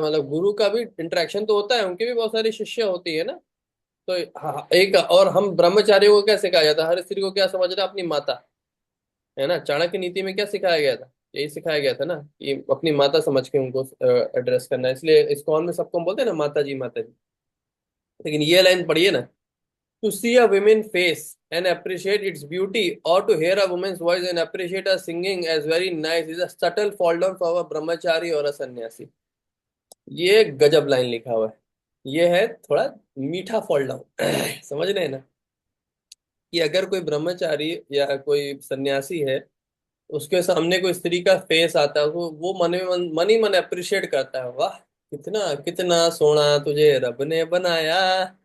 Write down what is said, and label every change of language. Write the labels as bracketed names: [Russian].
[Hindi] मतलब गुरु का भी इंटरेक्शन तो होता है, उनके भी बहुत सारी शिष्य होती है ना। तो हाँ, एक और हम ब्रह्मचारियों को क्या सिखाया जाता है? हर स्त्री को क्या समझ रहा है? अपनी माता, है ना। चाणक्य नीति में क्या सिखाया गया था? यही सिखाया गया था ना, कि अपनी माता समझ के उनको एड्रेस करना है। इसलिए इस्कॉन में सबको हम बोलते हैं ना, माता जी माता जी। लेकिन ये लाइन पढ़िए ना, [English] To see a women face and appreciate its beauty, or to hear a woman's voice and appreciate her singing as very nice, is a subtle fall down for a brahmachari or a sannyasi। [Hindi] ये गजब line लिखा हुआ है। ये है थोड़ा मीठा fall down. समझ रहे हैं ना, कि अगर कोई ब्रह्मचारी या कोई सन्यासी है, उसके सामने कोई स्त्री का फेस आता है, वो मन ही मन अप्रिशिएट करता है, वाह कितना कितना सोना तुझे रब ने बनाया।